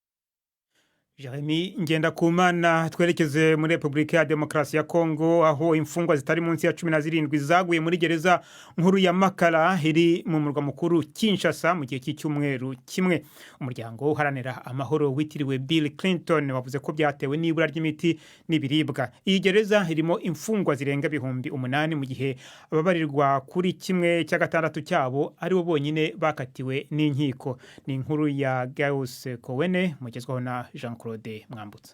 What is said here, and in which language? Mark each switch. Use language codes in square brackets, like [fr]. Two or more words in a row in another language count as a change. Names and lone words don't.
[rw] Jeremy Ngendakumana, twerekeze muri Republika ya Demokarasi ya Kongo, aho imfungwa zitari munsi ya 17 zaguye muri gereza nkuru ya Makala iri mu murwa mukuru Kinshasa mu gihe cy'icyumweru kimwe. Umuryango uharanira amahoro witiriwe Bill Clinton wavuze ko byatewe n'ibura ry'imiti n'ibiribwa. Iyi gereza irimo imfungwa zirenga 8,000 mu gihe ababarirwa kuri 1/6 cyabo ari bo bonyine bakatiwe n'inkiko. Ni inkuru ya Gauss Kowene mugezwaho na Jean Claude Mwambutsa.